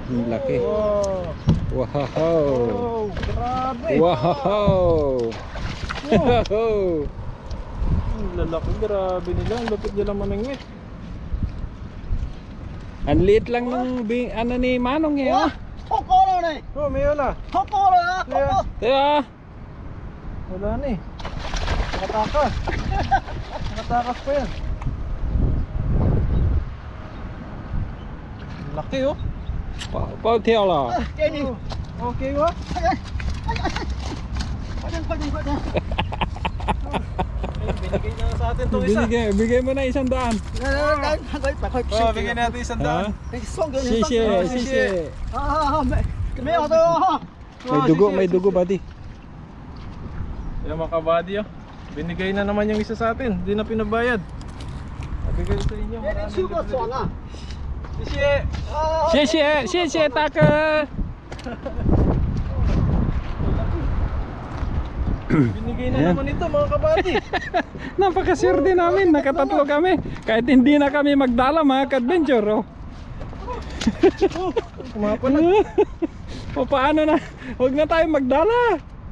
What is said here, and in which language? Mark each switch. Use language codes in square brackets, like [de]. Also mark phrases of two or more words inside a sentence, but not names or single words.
[tl] Laki. Wow. Wow. Oh, grabe. Wow. Wow. Ang lalaki, grabe nila. Ang lupit nila mamingwit. Ang liit lang nung ano ni Manong eh. Oh. [zh] 好高了呢， [tl] Oh, may wala. [zh] 好高了啊，好高。 [tl] Diba? Wala na eh. Nakatakas. Nakatakas pa yan. Ang laki oh. Bao theo là [zh] 给你， [tl] Okay ba? [zh] 快点，快点，快点。 [tl] Eh, binigay na sa atin itong isa. bigay mo na 100. [zh] 来来来，快快 [tl] Oh, bigyan natin 100. [zh] 送给你，谢谢谢谢。好好好，没有的哦。 [tl] May dugo buddy. Yan mga kabady oh. Binigay na naman yung isa sa atin. Hindi na pinabayad. Bigay sa inyo. [zh] 给你去过爽啊！ Sisi! 谢谢谢谢大哥。 [tl] Binigay na Ayan. naman ito mga kabady. Napakaswerte namin, nakatatlo kami. Kahit hindi na kami magdala mga ka-adventure. Oh. Kumapalag. O paano na? Huwag na tayo magdala.